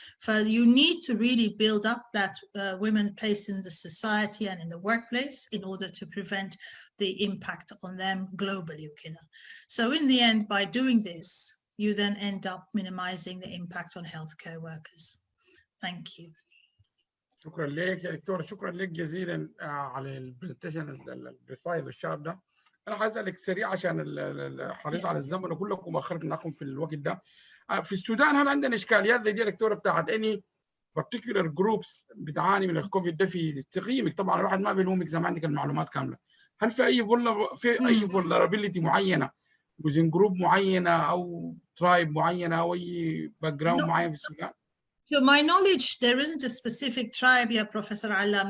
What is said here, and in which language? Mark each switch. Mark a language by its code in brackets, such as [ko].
[en] So you need to really build up that women's place in the society and in the workplace in order to prevent the impact on them globally. So in the end, by doing this, you then end up minimizing the impact on healthcare workers. Thank you. [ar] شكرا لك يا دكتور، شكرا لك جزيلا على البرزنتيشن السلايد والشاب ده. انا حاسالك سريع عشان الحريص على الزمن وكل لكم اخرت معكم في الوقت ده. في السودان هل عندنا اشكاليات زي دي يا دكتوره بتاعت اني [en] particular groups [ar] بتعاني من الكوفيد ده في تقييمك؟ طبعا الواحد ما بيلومك اذا ما عندك المعلومات كامله. هل في اي vulnerability معينه within جروب معينه او ترايب معينه او اي باك جراوند معين في السودان؟ [en] To my knowledge, there isn't a specific tribe here, Professor Alam.